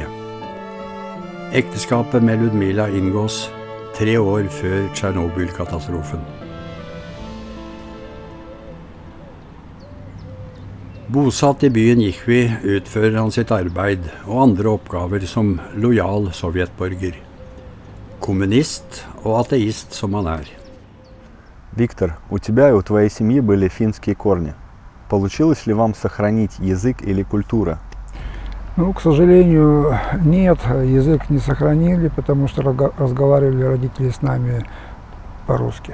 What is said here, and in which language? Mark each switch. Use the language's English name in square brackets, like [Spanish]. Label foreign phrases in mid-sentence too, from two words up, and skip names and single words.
[Norwegian] Ekteskapet med Ludmila inngås 3 år før Tsjernobyl-katastrofen. Bosatt i byen Jichvi utfører han sitt arbeid og andre oppgaver som lojal sovjetborger. Kommunist og ateist som han er. [Russian] Виктор, у тебя и у твоей семьи были финские корни. Получилось ли вам сохранить язык или культуру? Ну, к сожалению, нет, язык не сохранили, потому что разговаривали родители с нами по-русски.